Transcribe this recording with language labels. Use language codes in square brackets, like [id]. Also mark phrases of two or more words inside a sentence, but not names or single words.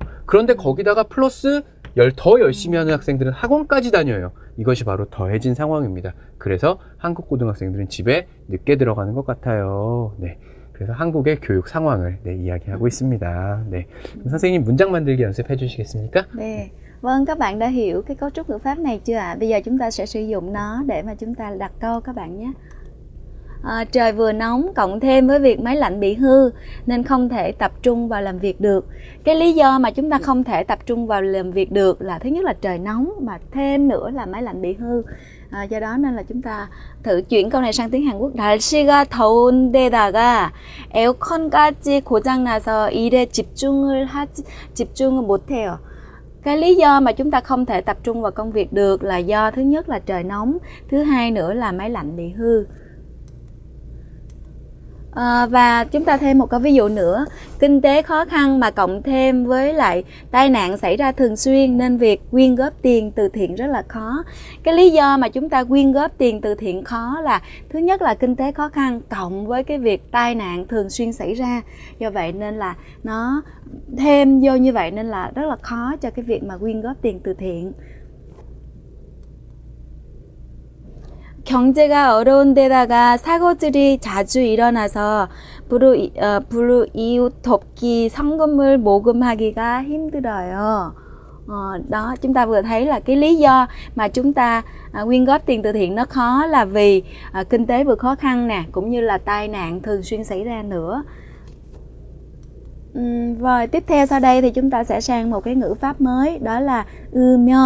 [ko] 그런데 거기다가 플러스 더 열심히 하는 학생들은 학원까지 다녀요. 이것이 바로 더해진 상황입니다. 그래서 한국 고등학생들은 집에 늦게 들어가는 것 같아요. 네. 그래서 한국의 교육 상황을 이야기하고 있습니다. 네. 그럼 선생님 문장 만들기 연습해 주시겠습니까? 네. [vi] Vâng, các bạn đã hiểu cái cấu trúc ngữ pháp này chưa ạ? Bây giờ chúng ta sẽ sử dụng nó để mà chúng ta đặt câu các bạn nhé. Trời vừa nóng cộng thêm với việc máy lạnh bị hư nên không thể tập trung vào làm việc được. Cái lý do mà chúng ta không thể tập trung vào làm việc được là thứ nhất là trời nóng, mà thêm nữa là máy lạnh bị hư. Do đó nên là chúng ta thử chuyển câu này sang tiếng Hàn Quốc. [ko] 날씨가 더운 데다가 에어컨까지 고장나서 일에 집중을 못해요. [vi] Cái lý do mà chúng ta không thể tập trung vào công việc được là do thứ nhất là trời nóng, thứ hai nữa là máy lạnh bị hư. Và chúng ta thêm một câu ví dụ nữa. Kinh tế khó khăn mà cộng thêm với lại tai nạn xảy ra thường xuyên nên việc quyên góp tiền từ thiện rất là khó. Cái lý do mà chúng ta quyên góp tiền từ thiện khó là thứ nhất là kinh tế khó khăn cộng với cái việc tai nạn thường xuyên xảy ra. Do vậy nên là nó thêm vô như vậy nên là rất là khó cho cái việc mà quyên góp tiền từ thiện. [ko] 경제가 어려운 데다가 사고들이 자주 일어나서 불우이웃 돕기 성금을 모금하기가 힘들어요. [vi] Đó, chúng ta vừa thấy là cái lý do mà chúng ta quyên góp tiền từ thiện nó khó là vì kinh tế vừa khó khăn nè, cũng như là tai nạn thường xuyên xảy ra nữa. Rồi tiếp theo sau đây thì chúng ta sẽ sang một cái ngữ pháp mới, đó là ư며.